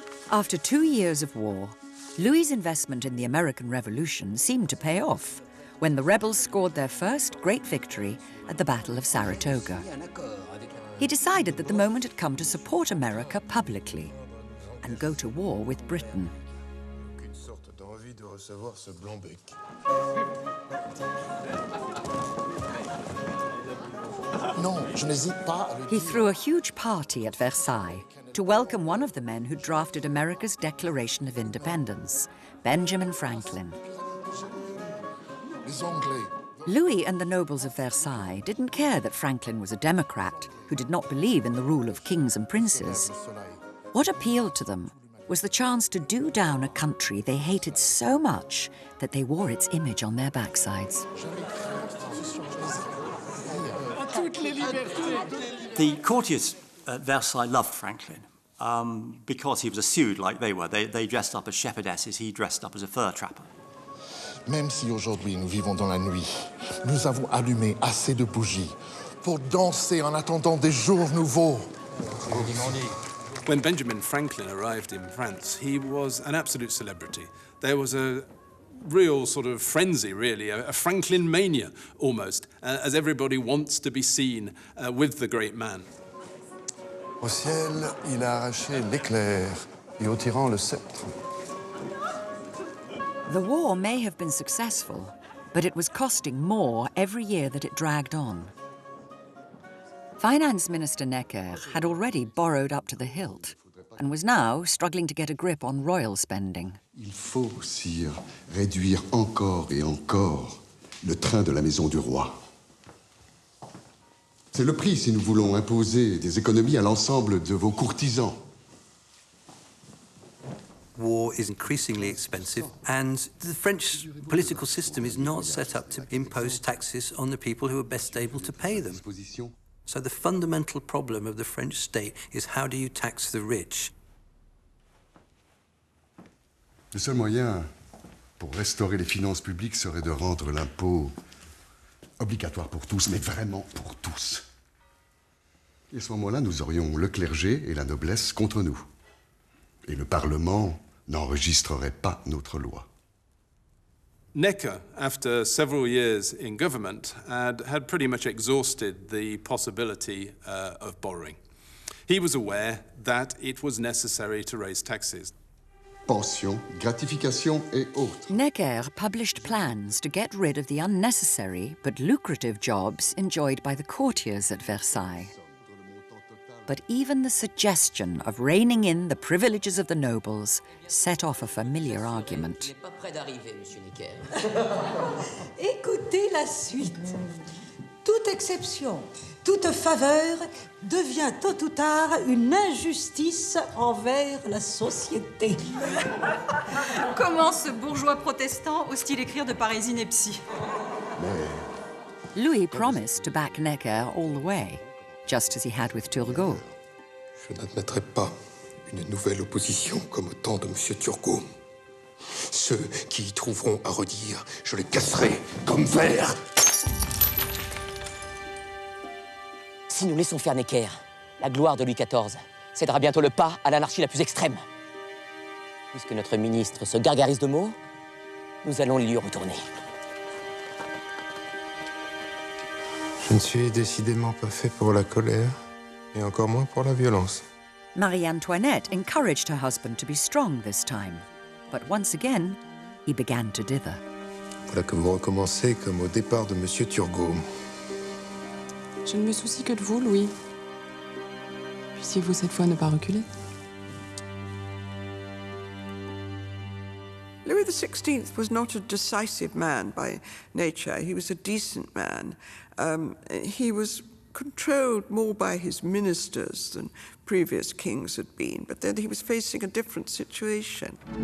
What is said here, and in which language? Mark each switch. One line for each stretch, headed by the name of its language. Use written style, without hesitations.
English: After 2 years of war, Louis's investment in the American Revolution seemed to pay off when the rebels scored their first great victory at the Battle of Saratoga. He decided that the moment had come to support America publicly and go to war with Britain.
French: Aucune sorte d'envie de recevoir ce blanc-bec. Non, je n'hésite pas à le
English: He
French: dire.
English: threw a huge party at Versailles to welcome one of the men who drafted America's Declaration of Independence, Benjamin Franklin.
French: Les Anglais.
English: Louis and the nobles of Versailles didn't care that Franklin was a Democrat who did not believe in the rule of kings and princes. What appealed to them was the chance to do down a country they hated so much that they wore its image on their backsides. The courtiers at Versailles loved Franklin because he was a Sude like they were. They dressed up as shepherdesses, he dressed up as a fur trapper.
French: Même si aujourd'hui nous vivons dans la nuit, nous avons allumé assez de bougies pour danser en attendant des jours nouveaux.
English: When Benjamin Franklin arrived in France, he was an absolute celebrity. There was a real sort of frenzy, really, a Franklin mania almost, as everybody wants to be seen with the great man.
French: Au ciel, il a arraché l'éclair et au tyran le sceptre.
English: The war may have been successful, but it was costing more every year that it dragged on. Finance Minister Necker had already borrowed up to the hilt and was now struggling to get a grip on royal spending.
French: Il faut, sire, réduire encore et encore le train de la maison du roi. C'est le prix si nous voulons imposer des économies à l'ensemble de vos courtisans.
English: War is increasingly expensive, and the French political system is not set up to impose taxes on the people who are best able to pay them. So the fundamental problem of the French state is how do you tax the rich?
French: Le seul moyen pour restaurer les finances publiques serait de rendre l'impôt obligatoire pour tous, mais vraiment pour tous. Et à ce moment-là, nous aurions le clergé et la noblesse contre nous. Et le Parlement n'enregistrerait pas notre loi.
English: Necker, after several years in government, had pretty much exhausted the possibility of borrowing. He was aware that it was necessary to raise taxes.
French: Pensions, gratifications et autres.
English: Necker published plans to get rid of the unnecessary but lucrative jobs enjoyed by the courtiers at Versailles. But even the suggestion of reining in the privileges of the nobles set off a familiar argument.
French: Pas près d'arriver, Monsieur Necker. Écoutez la suite. Toute exception, toute faveur devient tôt ou tard une injustice envers la société. Comment ce bourgeois protestant ose-t-il écrire de pareilles inepties?
English: Louis promised to back Necker all the way, just as he had with Turgo.
French: Je n'admettrai pas une nouvelle opposition comme au temps de M. Turgo. Ceux qui y trouveront à redire, je les casserai comme verre. Si nous laissons faire Necker, la gloire de Louis XIV cédera bientôt le pas à l'anarchie la plus extrême. Puisque notre ministre se gargarise de mots, nous allons lui retourner. Je ne suis décidément pas fait pour la colère, et encore moins pour la violence.
English: Marie Antoinette encouraged her husband to be strong this time, but once again, he began to dither.
French: Voilà que vous recommencez comme au départ de M. Turgo. Je ne me soucie que de vous, Louis. Puissiez-vous cette fois ne pas reculer.
English: Louis XVI was not a decisive man by nature. He was a decent man. He was controlled more by his ministers than previous kings had been, but then he was facing a different situation.